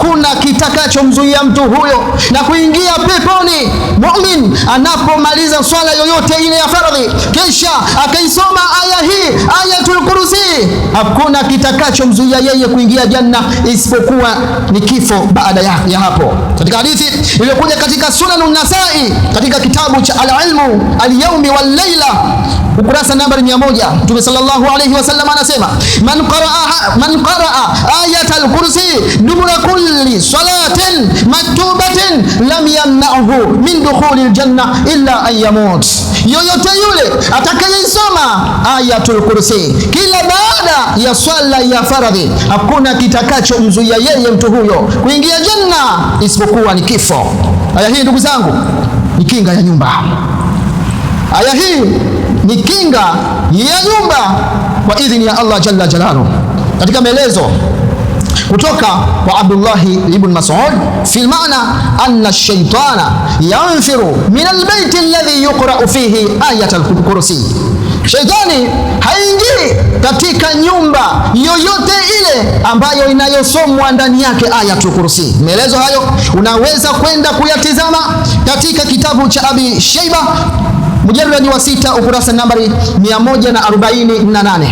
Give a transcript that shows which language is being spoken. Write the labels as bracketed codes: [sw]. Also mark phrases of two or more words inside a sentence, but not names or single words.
[sw] Kuna kitakachomzuia mtu huyo na kuingia peponi mu'min anapomaliza swala yoyote ile ya faradhi kisha akaisoma aya hii, ayatul kursi, hakuna kitakachomzuia yeye kuingia janna isipokuwa ni kifo baada ya hapo. Katika hadithi iliyokuja katika Sunan an-Nasa'i katika kitabu cha al-ilmu al-yawmi wal-layla ukurasa nambari 100, Mtume [ar] صلى الله عليه وسلم [sw] anasema, [ar] من قرأ آية الكرسي دبر كل صلاة مكتوبة لم يمنعه من دخول الجنة إلا أن يموت. [sw] Yoyote yule atakayesoma ayatul kursi kila baada ya swala ya faradhi, hakuna kitakachomzuia yeye mtu huyo kuingia janna isipokuwa ni kifo. Aya hii ndugu zangu ni kinga ya nyumba. Aya hii ni kinga ya nyumba kwa idhini ya Allah [ar] جل جلاله. [sw] Katika maelezo kutoka kwa Abdullah ibn Mas'ud [ar] في معنى أن الشيطان ينفر من البيت الذي يقرأ فيه آية الكرسي. [sw] Shaitani haingii katika nyumba yoyote ile ambayo inayosomwa ndani yake ayatul kursi. Maelezo hayo unaweza kwenda kuyatizama katika kitabu cha Abi Shayba mujalladi wa 6 ukurasa nambari 148.